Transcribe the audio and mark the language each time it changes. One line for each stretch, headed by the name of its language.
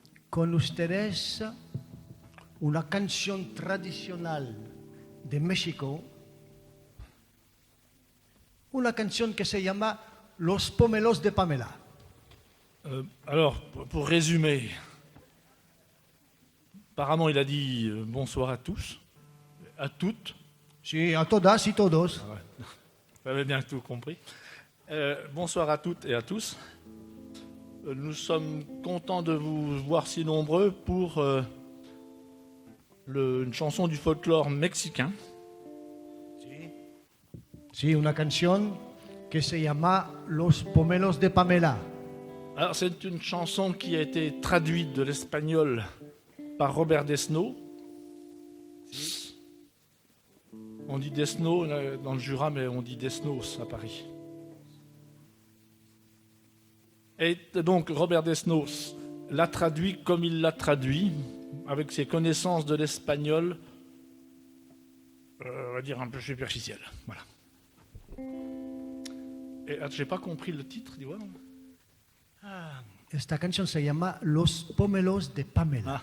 Spanish: Con ustedes una canción tradicional de México, una canción que se llama Los Pomelos de Pamela.
French: Alors, pour résumer, apparemment il a dit bonsoir à tous, à toutes.
Spanish: Sí, a todas y todos.
French: Ah ouais. Vous avez bien tout compris. Bonsoir à toutes et à tous. Nous sommes contents de vous voir si nombreux pour une chanson du folklore mexicain.
Spanish: Sí, una canción que se llama Los Pomelos de Pamela.
French: Alors, c'est une chanson qui a été traduite de l'espagnol par Robert Desnos. On dit Desnos dans le Jura, mais on dit Desnos à Paris. Et donc, Robert Desnos l'a traduit comme il l'a traduit, avec ses connaissances de l'espagnol, on va dire un peu superficielles. Voilà. Et j'ai pas compris le titre, dis-moi.
Spanish: Esta canción se llama Los Pomelos de Pamela.